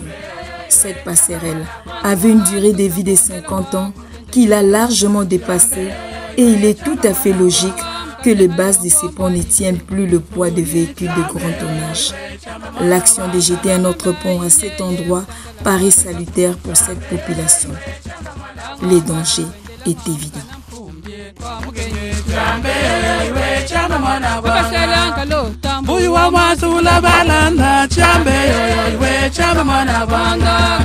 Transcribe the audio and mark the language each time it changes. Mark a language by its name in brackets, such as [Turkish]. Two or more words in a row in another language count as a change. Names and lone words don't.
[French] Cette passerelle avait une durée de vie de 50 ans qu'il a largement dépassée et il est tout à fait logique que les bases de ces ponts ne tiennent plus le poids des véhicules de grand tonnage. L'action de jeter un autre pont à cet endroit paraît salutaire pour cette population. Le danger est évident. Buyu wa masula balanda chambe yo we chama mana banga